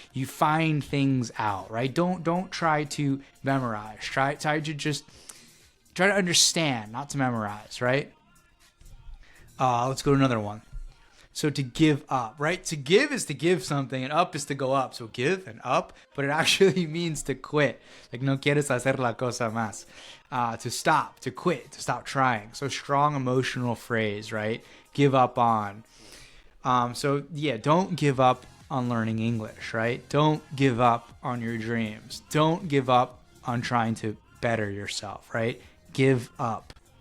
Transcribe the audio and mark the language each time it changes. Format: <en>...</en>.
<en>You find things out, right? Don't try to memorize. Try to understand, not to memorize, right? Let's go to another one. So to give up, right? To give is to give something, and up is to go up. So give and up, but it actually means to quit.</en> <es>Like, no quieres hacer la cosa más.</es> <en>To stop, to quit, to stop trying. So strong emotional phrase, right? Give up on. Don't give up on learning English, right? Don't give up on your dreams. Don't give up on trying to better yourself, right? Give up.</en>